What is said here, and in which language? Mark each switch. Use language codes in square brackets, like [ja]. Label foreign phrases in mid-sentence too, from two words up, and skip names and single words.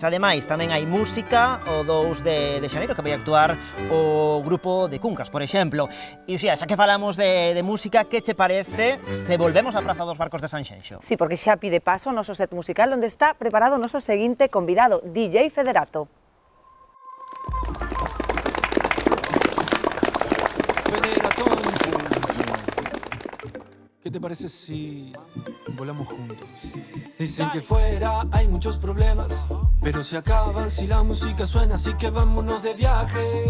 [gl] Ademais tamén hai música o 2 de xaneiro que vai actuar o grupo de Cuncas, por exemplo. E xa que falamos de música, que che parece se volvemos á Praza dos Barcos de Sanxenxo? [es] Sí, porque [gl] xa pide paso o noso set musical onde está preparado o noso seguinte convidado, DJ Federato. [es] ¿Qué te parece si volamos juntos? Dicen que fuera hay muchos problemas, pero se acaban si la música suena, así que vámonos de viaje.